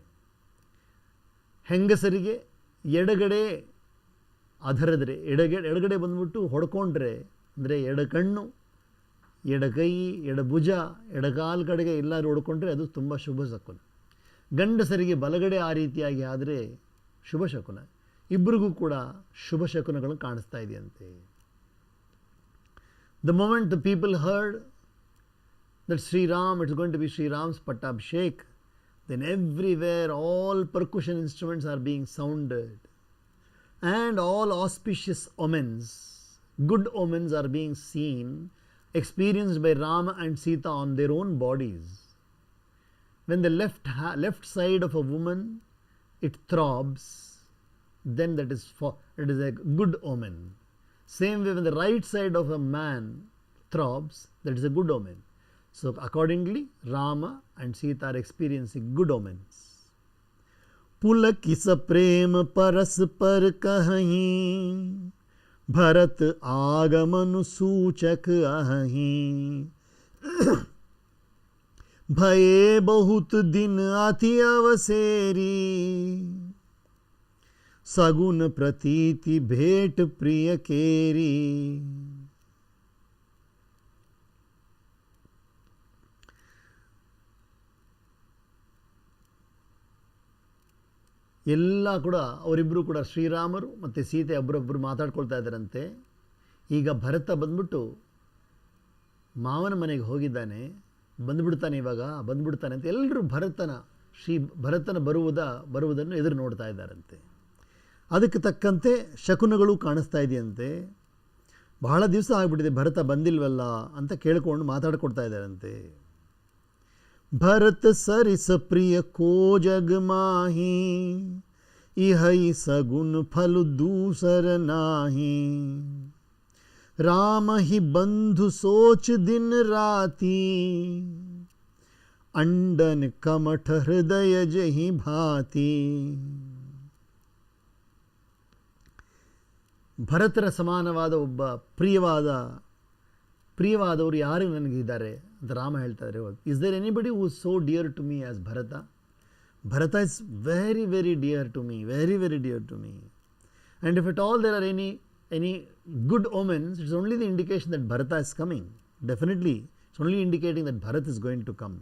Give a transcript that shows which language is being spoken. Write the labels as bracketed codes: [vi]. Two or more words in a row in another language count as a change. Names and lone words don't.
[kn] ಹೆಂಗಸರಿಗೆ ಎಡಗಡೆ ಅಧರದ್ರೆ ಎಡಗಡೆ ಬಂದ್ಬಿಟ್ಟು ಹೊಡ್ಕೊಂಡ್ರೆ, ಅಂದರೆ ಎಡಕಣ್ಣು, ಎಡಕೈ, ಎಡಭುಜ, ಎಡಕಾಲು ಕಡೆಗೆ ಎಲ್ಲರೂ ಹೊಡ್ಕೊಂಡ್ರೆ ಅದು ತುಂಬ ಶುಭ ಶಕುನ. ಗಂಡಸರಿಗೆ ಬಲಗಡೆ ಆ ರೀತಿಯಾಗಿ ಆದರೆ ಶುಭ ಶಕುನ. ಇಬ್ಬರಿಗೂ ಕೂಡ ಶುಭ ಶಕುನಗಳು ಕಾಣಿಸ್ತಾ ಇದೆಯಂತೆ. [en] The moment the people heard that Sri Ram, it's going to be Sri Ram's Pattabhishek, then everywhere all percussion instruments are being sounded and all auspicious omens, good omens are being seen, experienced by Rama and Sita on their own bodies. when the left side of a woman it throbs, then it is a good omen. Same way, when the right side of a man throbs, that is a good omen. So accordingly, Rama and Sita are experiencing good omens. [awa] पुलकित प्रेम परस्पर कहीं, भरत आगमन सूचक अहीं। भये बहुत दिन अति अवसेरी, सगुन प्रतीति भेट प्रिय केरी। [kn] ಎಲ್ಲ ಕೂಡ ಅವರಿಬ್ಬರು ಕೂಡ ಶ್ರೀರಾಮರು ಮತ್ತು ಸೀತೆ ಒಬ್ಬರೊಬ್ಬರು ಮಾತಾಡ್ಕೊಳ್ತಾ ಇದ್ದಾರಂತೆ. ಈಗ ಭರತ ಬಂದ್ಬಿಟ್ಟು ಮಾವನ ಮನೆಗೆ ಹೋಗಿದ್ದಾನೆ, ಬಂದ್ಬಿಡ್ತಾನೆ ಅಂತ ಎಲ್ಲರೂ ಭರತನ ಬರುವುದನ್ನು ಎದುರು ನೋಡ್ತಾ ಇದ್ದಾರಂತೆ. ಅದಕ್ಕೆ ತಕ್ಕಂತೆ ಶಕುನಗಳು ಕಾಣಿಸ್ತಾ ಇದೆಯಂತೆ. ಬಹಳ ದಿವಸ ಆಗಿಬಿಟ್ಟಿದೆ ಭರತ ಬಂದಿಲ್ವಲ್ಲ ಅಂತ ಕೇಳ್ಕೊಂಡು ಮಾತಾಡ್ಕೊಳ್ತಾ ಇದ್ದಾರಂತೆ. [awa] भरत सरिस प्रिय को जग माही, इहई सगुन फल दूसर नाही। राम ही बंधु सोच दिन राती, अंडन कमठ हृदय जही भाती। [kn] ಭರತರ ಸಮಾನವಾದ ಒಬ್ಬ ಪ್ರಿಯವಾದವರು ಯಾರು ನನಗಿದ್ದಾರೆ ಅಂತ ರಾಮ ಹೇಳ್ತಾ ಇದ್ದಾರೆ. [en] Is there anybody who is so dear to me as Bharata? Bharata is very very dear to me, very very dear to me. and if at all there are any good omens, it's only the indication that Bharata is coming. Definitely, it's only indicating that Bharat is going to come.